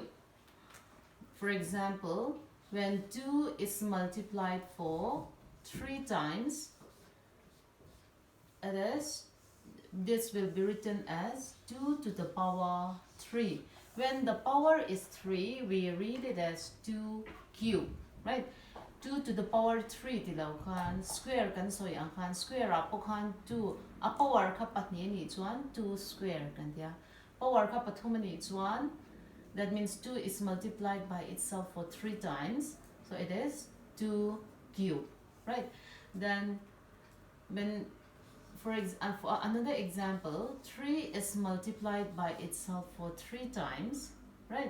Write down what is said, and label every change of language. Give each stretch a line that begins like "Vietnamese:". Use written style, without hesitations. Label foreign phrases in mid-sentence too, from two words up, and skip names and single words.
English: For example, when 2 is multiplied for 3 times, this will be written as 2 to the power 3. When the power is 3, we read it as 2 cube, right? 2 to the power 3
Mizo: tilaw khan square kan soi ang khan square apo khan 2 a power kha patni ni chuan 2 square kan dia power kha pathum ni chuan,
English: that means 2 is multiplied by itself for 3 times, so it is 2 cube, right? Then when for another example, 3 is multiplied by itself for 3 times, right?